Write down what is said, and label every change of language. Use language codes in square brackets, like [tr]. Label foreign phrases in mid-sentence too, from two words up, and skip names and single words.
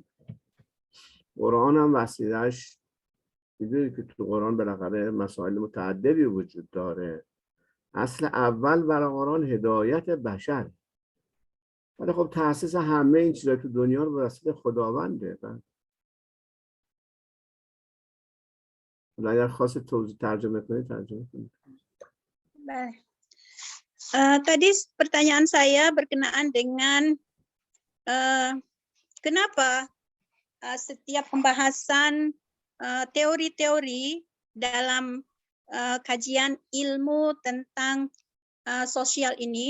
[fa] قرآن هم وسیلهش، میدونید که تو قرآن بالاخره مسائل متعددی وجود داره. اصل اول برای قرآن هدایت بشر، ولی خب تأسیس همه این چیزا تو دنیا رو به وسیله خداونده. اگر خواست توضیح ترجمه کنید ترجمه کنید. [id] Baik. Tadi pertanyaan saya berkenaan dengan kenapa setiap pembahasan teori-teori dalam kajian ilmu tentang sosial ini